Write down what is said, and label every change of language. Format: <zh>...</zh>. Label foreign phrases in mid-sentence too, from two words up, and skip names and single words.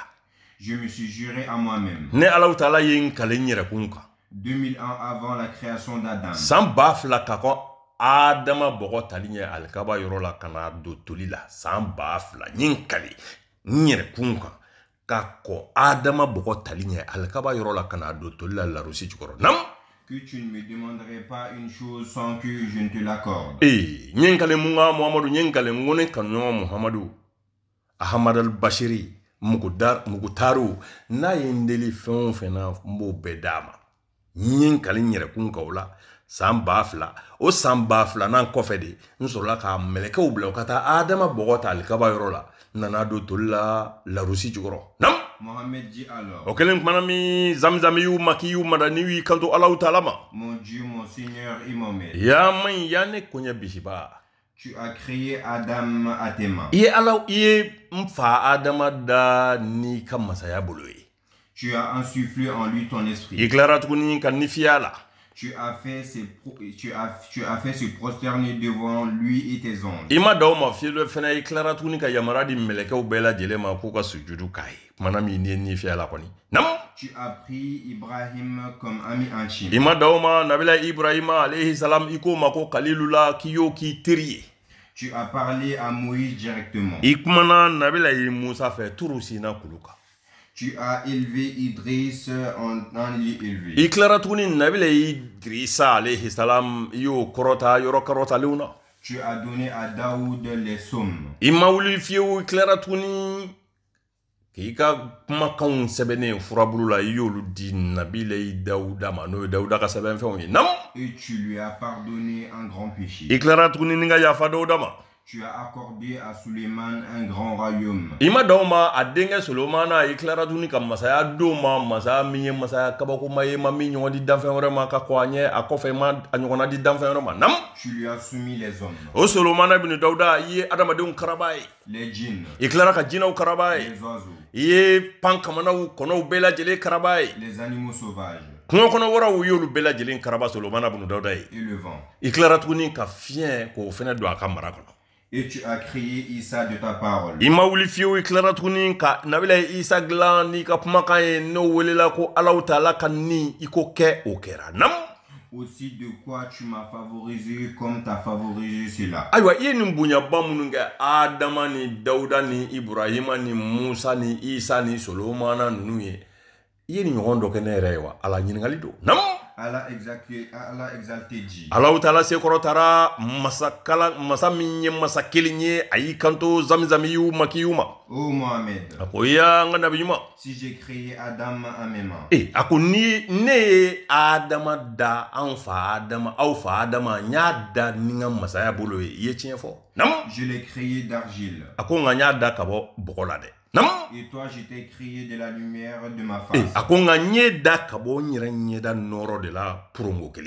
<fr>Je me suis juré à moi-même.</fr> <bm>Ne Alahu Taala ye n kale n yɛrɛ kun kan.</bm> <fr>2000 ans avant la création d'Adam.</fr> <bm>San 2000 ka kɔn Adama bɔgɔ tali ɲɛ alikaba yɔrɔ la ka na don toli la. San 2000 n ye n kale n yɛrɛ kun kan ka kɔn Adama bɔgɔ tali ɲɛ alikaba yɔrɔ la ka na don toli la larusi jukɔrɔ. Namu.</bm> <fr>Que tu ne me demanderais pas une chose sans que je ne te l'accorde.</fr> <bm>N ye n kale mun kan Muhamadu n ye n kale n ko ne kanuɲɔgɔn Muhamadu Ahmad al-Bashiri Mugutaru n'a ye n deli fɛn o fɛn na n b'o bɛɛ d'a ma. N ye n kale n yɛrɛ kun kan o la san 2000 o san 2000 kɔfɛ de n sɔrɔla ka mɛlɛkɛw bila ka taa Adama bɔgɔ ta alikaba yɔrɔ la n nana don toli la larusi jukɔrɔ. Namu.</bm> <fr>Mohammed dit alors.</fr> <bm>O kɛlen kumana min zamzami y'u ma k'i y'u mada n'i y'i kanto Alahu Taala ma.</bm> <fr>Mon Dieu, mon Seigneur et mon Maître.</fr> <bm>Yaa maɲi yaa ne koɲɛ bisiba.</bm> <fr>Tu as créé Adam à tes mains.</fr> <bm>I ye n fa Adama da n'i ka masaya bolo ye.</bm> <fr>Tu as insufflé en lui ton esprit.</fr> <bm>I tilara tuguni ka nifiya la.</bm> <fr>Tu as fait se prosterner devant lui et tes anges.</fr> <bm>I ma da o ma fiye dɔ fɛnɛ i tilara tuguni ka yamara di mɛlɛkɛw bɛɛ lajɛlen ma k'u ka sujudu k'a ye. Kumana min n'i ye nifiya la kɔni. Namu.</bm> <fr>Tu as pris Ibrahim comme ami intime.</fr> <bm>I ma da o ma Nabila Ibrahima</bm> <ar>عليه السلام</ar> <bm>i ko ma ko Kalilula k'i y'o k'i teri ye.</bm> <fr>Tu as parlé à Moïse directement.</fr> <bm>I kumana Nabila ye Musa fɛ turu sina kulu kan.</bm> <fr>Tu as élevé Idriss en un lieu élevé.</fr> <bm>I tilara tuguni Nabila Idrissa</bm> <ar>عليه السلام</ar> <bm>i y'o kɔrɔta yɔrɔ kɔrɔtalenw na.</bm> <fr>Tu as donné à Daoud les sommes.</fr> <bm>I ma wuli fiyewu i tilara tuguni k'i ka kumakanw sɛbɛnnen furabulu la i y'olu di Nabila Dawuda ma n'o ye Dawuda ka sɛbɛnfɛnw ye. Namu.</bm> <fr>Et tu lui as pardonné un grand péché.</fr> <bm>I tilara tuguni ni ka yafa Dawuda ma.</bm> <fr>Tu as accordé à Suleiman un grand royaume.</fr> <bm>I ma da o ma a denkɛ Solomana i tilara tuguni ka masaya d'o ma masaya min ye masaya kabakoma ye ma min ɲɔgɔn di danfɛn wɛrɛ ma ka kɔn a ɲɛ a kɔfɛ ma a ɲɔgɔnna di danfɛn wɛrɛ ma. Namu.</bm> <fr>Tu lui as soumis les hommes.</fr> <bm>O Solomana bin Dawuda i ye adamadenw karaba ye.</bm> <fr>Les djinns.</fr> <bm>I tilara ka jinɛw karaba ye.</bm> <fr>Les oiseaux.</fr> <bm>I ye pan kamanaw kɔnɔw bɛɛ lajɛlen karaba ye.</bm> <fr>Les animaux sauvages.</fr> <bm>Kungo kɔnɔ wɔraw y'olu bɛɛ lajɛlen karaba Solomana bin Dawuda ye.</bm> <fr>Et le vent.</fr> <bm>I tilara tuguni ka fiɲɛ k'o fɛnɛ don a ka mara kɔnɔ.</bm> <fr>Et tu as créé Issa de ta parole.</fr> <bm>I ma wuli fiyewu i tilara tuguni ka Nabila Isa dilan n'i ka kumakan ye n'o welela ko Alahu Taala ka ni i ko kɛ o kɛra. Namu.</bm> <fr>Aussi de quoi tu m'as favorisé comme t'as favorisé cela.</fr> <bm>Ayiwa i ye nin bonyaba minnu kɛ Adama ni Dawuda ni Ibrahima ni Musa ni Isa ni Solomana ninnu ye i ye nin ɲɔgɔn dɔ kɛ ne yɛrɛ ye wa ala ɲininkali don. Namu.</bm> <fr>Allah exalté dit.</fr> <bm>Alahu Taala sekɔrɔtara masa min ye masa kelen ye a y'i kanto zamzamiyu makiyu ma.</bm> <fr>Oh Mohamed.</fr> <bm>A ko ya n ka nabi ɲuman.</bm> <fr>Si j'ai créé Adam à mes mains.</fr> <bm>A ko ni ne ye Adama da an fa Adama aw fa Adama n y'a da ni n ka masaya bolo ye i ye tiɲɛ fɔ. Namu.</bm> <fr>Je l'ai créé d'argile.</fr> <bm>A ko nka n y'a da ka bɔ bɔgɔ la dɛ. Namu.</bm> <fr>Et toi je t'ai créé de la lumière de ma face.</fr> <bm>A ko nka n ye da ka bɔ n yɛrɛ ɲɛda nɔrɔ de la porongo kelen.</bm>